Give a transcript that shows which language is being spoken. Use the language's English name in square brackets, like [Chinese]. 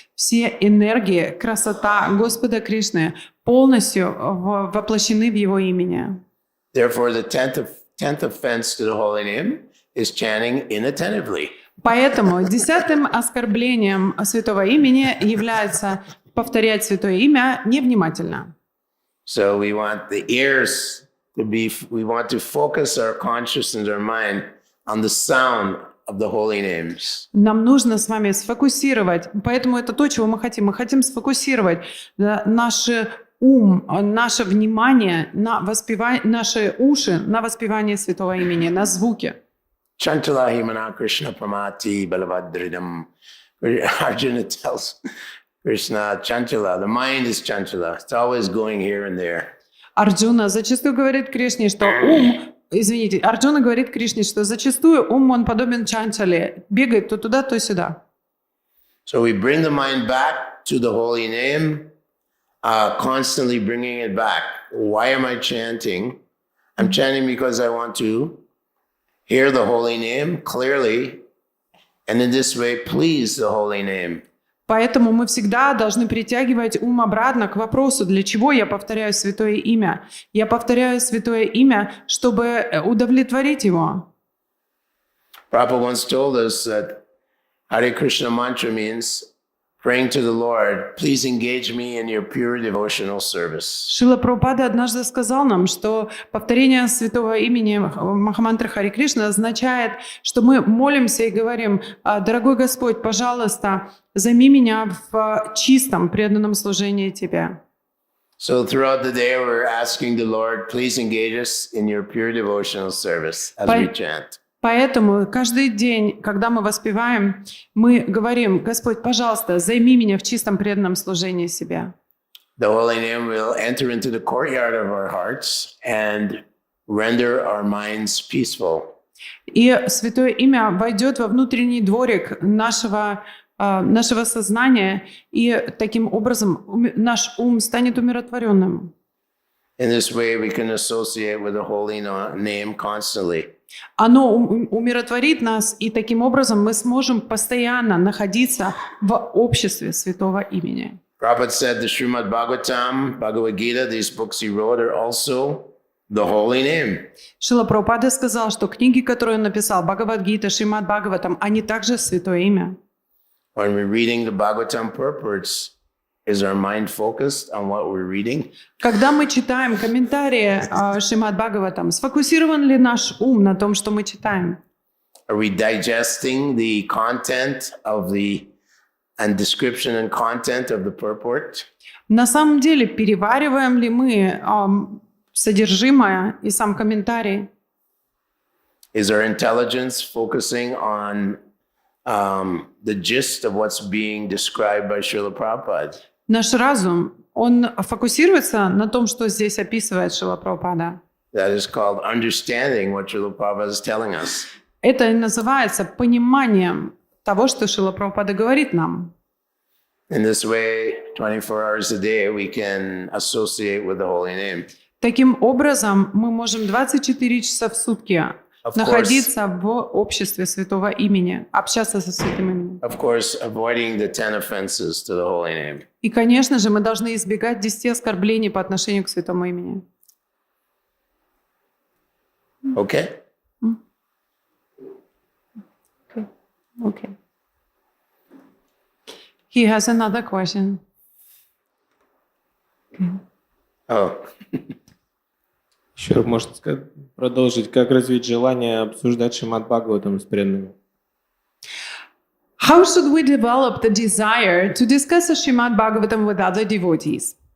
[Russian] Все энергии, красота Господа Кришны полностью воплощены в Его имени. [English] Therefore, the tenth offense to the holy name is chanting inattentively. [Russian] Поэтому 10-м оскорблением Святого имени является повторять Святое имя невнимательно. [English] So we want the ears we want to focus our consciousness, our mind on the sound of the holy names. [Russian] Нам нужно с вами сфокусировать, поэтому это то, чего мы хотим. Мы хотим сфокусировать наш ум, наше внимание на воспевание, наши уши на воспевание Святого имени, на звуки. [Sanskrit] Chantalahi mana Krishna pramati balavadridam. [English] Arjuna tells Krishna, chanchala. The mind is chanchala. It's always going here and there. [Russian] Арджуна зачастую говорит Кришне, что Арджуна говорит Кришне, что зачастую ум, он подобен чанчале, бегает то туда, то сюда. [English] So we bring the mind back to the holy name, constantly bringing it back. Why am I chanting? I'm chanting because I want to hear the holy name clearly, and in this way please the holy name. [Russian] Поэтому мы всегда должны притягивать ум обратно к вопросу, для чего я повторяю святое имя. Я повторяю святое имя, чтобы удовлетворить его. [English] Prabhu once told us that Hare Krishna mantra means praying to the Lord, please engage me in your pure devotional service. [Russian] Шрила Прабхупада однажды сказал нам, что повторение святого имени Махамантры Харе Кришна означает, что мы молимся и говорим: «Дорогой Господь, пожалуйста, займи меня в чистом, преданном служении Тебе». [English] So throughout the day we're asking the Lord, please engage us in your pure devotional service as we chant. [Russian] Поэтому каждый день, когда мы воспеваем, мы говорим: «Господь, пожалуйста, займи меня в чистом преданном служении себе». [English] The holy name will enter into the courtyard of our hearts and render our minds peaceful. [Russian] И святое имя войдет во внутренний дворик нашего сознания, и таким образом наш ум станет умиротворенным. [English] In this way we can associate with the holy name constantly. [Russian] Оно умиротворит нас, и таким образом мы сможем постоянно находиться в обществе святого имени. [English] Prabhupada said the Shrimad-bhagavatam, Bhagavad Gita, these books he wrote are also the holy name. [Russian] Шрила Прабхупада сказал, что книги, которые он написал, Бхагавад-гита, Шримад-бхагаватам, они также святое имя. [English] When we're reading the Bhagavatam purports, is our mind focused on what we're reading? [Russian] Когда мы читаем комментарии Шримад-бхагаватам, сфокусирован ли наш ум на том, что мы читаем? [English] Are we digesting the content of the and description and content of the purport? [Russian] На самом деле, перевариваем ли мы содержимое и сам комментарий? [English] Is our intelligence focusing on the gist of what's being described by Srila Prabhupada? [Russian] Наш разум, он фокусируется на том, что здесь описывает Шрила Прабхупада. [English] That is called understanding what Srila Prabhupada is telling us. [Russian] Это и называется пониманием того, что Шрила Прабхупада говорит нам. [English] In this way, 24 hours a day, we can associate with the holy name. [Russian] Таким образом, мы можем 24 часа в сутки находиться в обществе святого имени, общаться со святым именем. [English] Of course, avoiding the 10 offenses to the holy name. [Russian] И, конечно же, мы должны избегать 10 оскорблений по отношению к святому имени. [English] Okay? Okay. He has another question. Oh. [Russian] Еще можно продолжить, как развить желание обсуждать Шримад-бхагаватам с преданными? [English] How should we develop the desire to discuss the Shrimad-bhagavatam with other devotees?